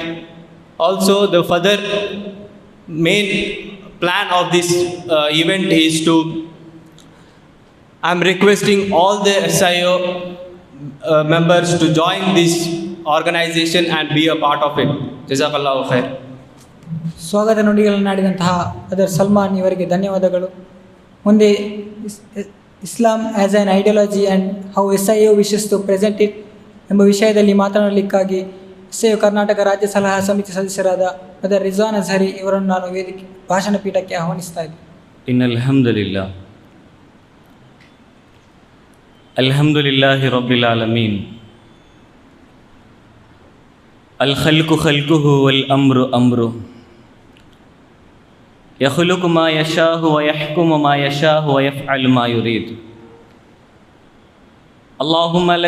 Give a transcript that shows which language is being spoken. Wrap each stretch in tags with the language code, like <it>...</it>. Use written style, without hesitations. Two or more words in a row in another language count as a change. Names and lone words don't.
<en>Also the further main plan of this event is to, I'm requesting all the SIO members to join this organization and be a part of it.</en> <ar>جزاك الله خير.</ar> <kn>ಸ್ವಾಗತ ನುಡಿಗಳನ್ನು ಆಡಿದಂತಹ ಬ್ರದರ್ ಸಲ್ಮಾನ್ ಇವರಿಗೆ ಧನ್ಯವಾದಗಳು. ಮುಂದೆ</kn> <en>Islam as an ideology and how SIO wishes to present it</en> <kn>ಎಂಬ ವಿಷಯದಲ್ಲಿ ಮಾತನಾಡಲಿಕ್ಕಾಗಿ SIO ಕರ್ನಾಟಕ ರಾಜ್ಯ ಸಲಹಾ ಸಮಿತಿ ಸದಸ್ಯರಾದ ಬ್ರದರ್ ರಿಜ್ವಾನ್ ಅಜಹರಿ ಇವರನ್ನು ನಾನು ವೇದಿಕೆ ಭಾಷಣ ಪೀಠಕ್ಕೆ ಆಹ್ವಾನಿಸ್ತಾ ಇದ್ದೀನಿ.</kn> <ar>الحمد لله رب العالمين. الخلق خلقه والأمر أمر. يخلق ما يشاء ويحكم ما يشاء ويفعل ما يريد. اللهم لك الحمد على نعمة الإسلام. اللهم لك الحمد على نعمة الإسلام، والصلاة والسلام على أشرف الأنبياء والمرسلين، سيدنا محمد وعلى آله وصحبه أجمعين. أما بعد.</ar>